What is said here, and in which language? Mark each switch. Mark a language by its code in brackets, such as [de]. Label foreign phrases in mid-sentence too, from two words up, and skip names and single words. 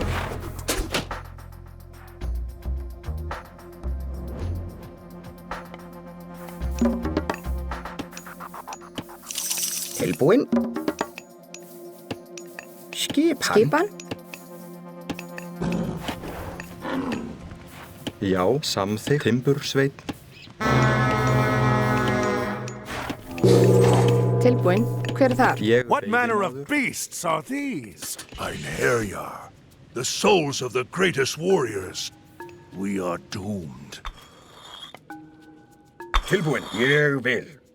[is] Tilbúin? Skipan? Já, samþykkt. Timbursveit. Tilbúin. Hver þar? [en] What manner of beasts are these? Einherjar, the souls of the greatest warriors. We are doomed. [is] Tilbúin. Ég vil.